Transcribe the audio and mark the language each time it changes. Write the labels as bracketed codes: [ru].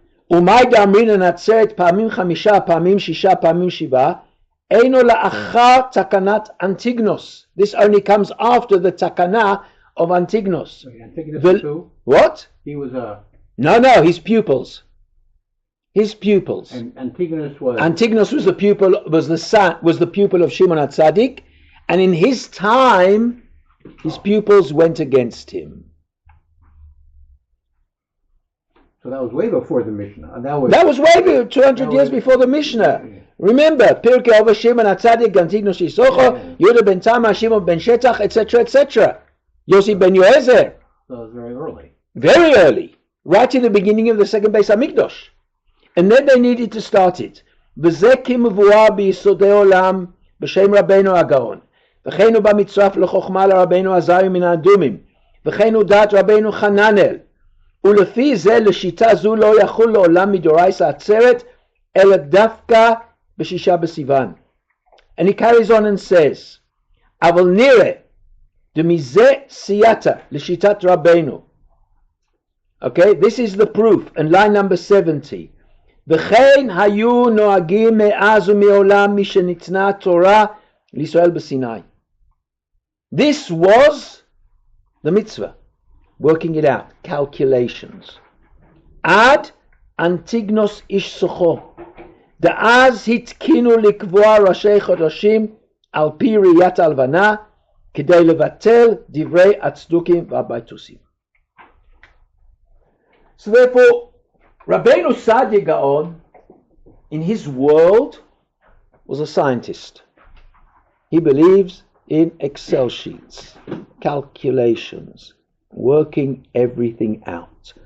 [he] ומאי דאמרינן עצרת פעמים 5, פעמים 6, פעמים 7, אינו לאחר תקנת אנטיגנוס. [en] This only comes after the takana of Antigonus. Antigonus who? What? He was a... No, his pupils. His pupils. And Antigonus was... Antigonus was the pupil of Shimon HaTzadik, and in his time, his pupils went against him. So that was way before the Mishnah. That was way 200 years before the Mishnah. Remember, Pirkei Avos Shimon HaTzadik, Antigonus ish Socho, Yehuda ben Tama, Shimon ben Shetach, etc., etc. Yossi ben Yoezer. So it was very early. Very early. Right in the beginning of the second Beis HaMikdash. And then they needed to start it. [he] וזה כמבואר ביסודי עולם בשם רבינו הגאון. וכן הוא במצרף לחוכמה לרבינו עזריה מן האדומים. וכן הוא דעת רבינו חננאל. ולפי זה לשיטה זו לא יחול לעולם מדורייתא עצרת, אלא דווקא בשישה בסיוון. [en] And he carries on and says, [he] אבל נראה דמזה סייעתא לשיטת רבינו, [en] Okay, this is the proof. And line number 70. [he] וכן היו נוהגים מאז ומעולם משניתנה תורה לישראל בסיני. [en] This was the mitzvah, working it out, calculations. [he] עד אנטיגנוס איש סוחו, דאז התקינו לקבוע ראשי חודשים על פי ראיית הלבנה, כדי לבטל דברי הצדוקים והבייתוסים. [en] So therefore, Rabbeinu Saadya Gaon, in his world, was a scientist. He believes in Excel sheets, calculations, working everything out.